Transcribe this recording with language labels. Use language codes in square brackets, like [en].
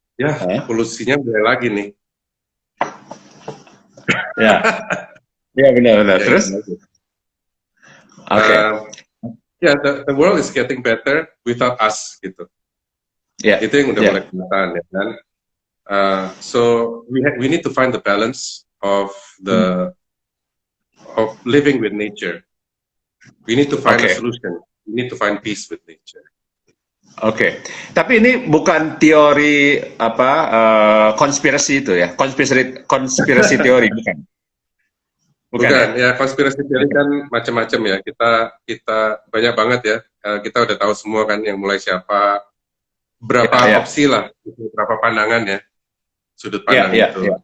[id] Ya, polusinya mulai lagi nih. Ya. Ya benar-benar. Ya, Terus? Oke. [en] Ya, the world is getting better without us gitu. Yeah. [id] Itu yang udah mulai kelihatan ya kan. [en] So we need to find the balance of of living with nature. We need to find a solution. We need to find peace with nature. [id] Oke. Tapi ini bukan teori apa konspirasi itu ya, konspirasi teori bukan. Bukan, ya konspirasi teori kan macam-macam ya. Kita banyak banget ya. Kita udah tahu semua kan yang mulai siapa, berapa opsi lah, berapa pandangan ya, sudut pandang itu.